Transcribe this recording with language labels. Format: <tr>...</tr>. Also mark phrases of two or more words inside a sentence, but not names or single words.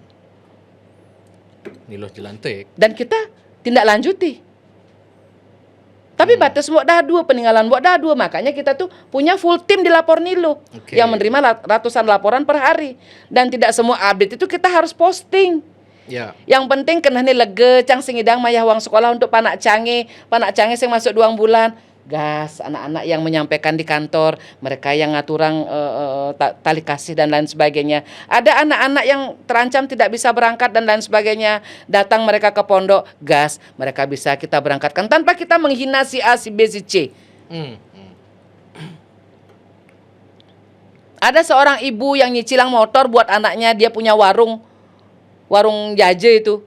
<id>Niluh jelantik. Dan kita tindak lanjuti. Tapi batas Mbok Dadu, peninggalan Mbok Dadu, makanya kita tuh punya full tim di Lapor Niluh yang menerima ratusan laporan per hari. Dan tidak semua update itu kita harus posting.</id> <ban>Yang penting kena nih lege cang singidang mayah uang sekolah untuk panak cange sing masuk 2 bulan.</ban> <id>Gas, anak-anak yang menyampaikan di kantor, mereka yang ngaturang tali kasih dan lain sebagainya. Ada anak-anak yang terancam tidak bisa berangkat dan lain sebagainya. Datang mereka ke pondok, gas, mereka bisa kita berangkatkan tanpa kita menghina si A, si B, si C. Ada seorang ibu yang nyicilang motor buat anaknya, dia punya warung jaje itu.</id>